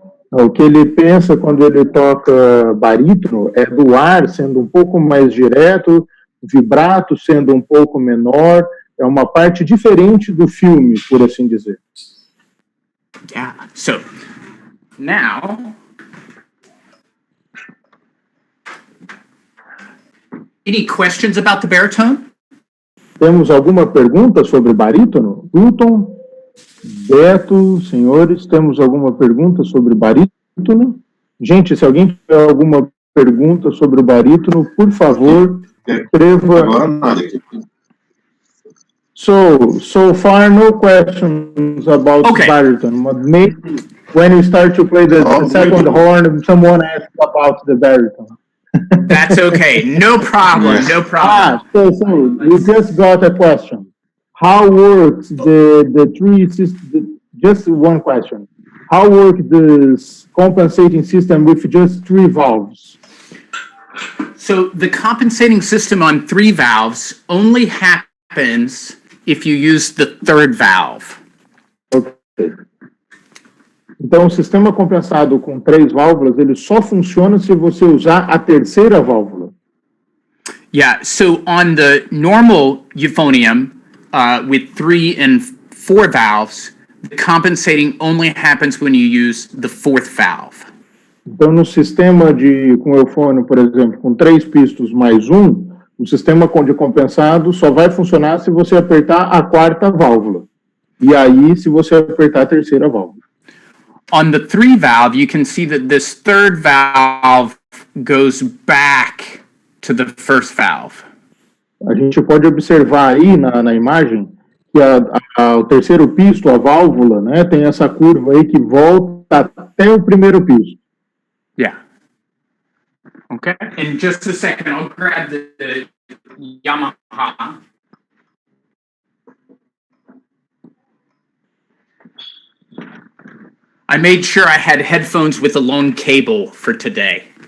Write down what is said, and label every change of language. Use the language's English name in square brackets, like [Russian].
[Portuguese] O que ele pensa quando ele toca barítono é do ar sendo um pouco mais direto, vibrato sendo um pouco menor, é uma parte diferente do filme, por assim dizer. [English] Yeah, so now, any questions about the baritone? [Portuguese] Temos alguma pergunta sobre barítono? Hilton, Beto, senhores, temos alguma pergunta sobre barítono? Gente, se alguém tiver alguma pergunta sobre o barítono, por favor, escreva. [English] So far, no questions about baritone. But maybe when you start to play the second horn, someone asks about the baritone. That's okay. No problem. No problem. So we just got a question. How works the three systems? Just one question. How works the compensating system with just 3 valves? So the compensating system on 3 valves only happens if you use the 3rd valve. Okay. [Portuguese] Então, o sistema compensado com 3 válvulas, ele só funciona se você usar a 3ª válvula. [English] Yeah, so on the normal euphonium, with 3 and 4 valves, the compensating only happens when you use the 4th valve. [Portuguese] Então, no sistema com eufônio, por exemplo, com 3 pistos mais 1, o sistema de compensado só vai funcionar se você apertar a 4ª válvula. E aí, se você apertar a 3ª válvula. [English] On the 3 valve, you can see that this 3rd valve goes back to the 1st valve. [Portuguese] A gente pode observar aí na imagem que o 3º pisto, a válvula, né, tem essa curva aí que volta até o 1º pisto. [English] Yeah. Okay. In just a second, I'll grab the Yamaha. I made sure I had headphones with a long cable for today.